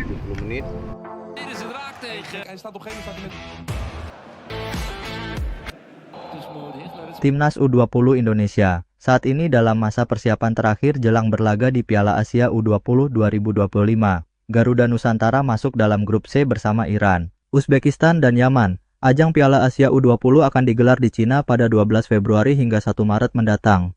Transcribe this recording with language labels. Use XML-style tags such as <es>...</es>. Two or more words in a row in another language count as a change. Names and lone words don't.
<id>30 menit.</id> <nl>Dit is het raak tegen. Hij staat op een gegeven moment Dus Modric, maar dat is</nl> <id>Timnas U20 Indonesia saat ini dalam masa persiapan terakhir jelang berlaga di Piala Asia U20 2025. Garuda Nusantara masuk dalam grup C bersama Iran, Uzbekistan, dan Yaman. Ajang Piala Asia U20 akan digelar di Cina pada 12 Februari hingga 1 Maret mendatang.</id>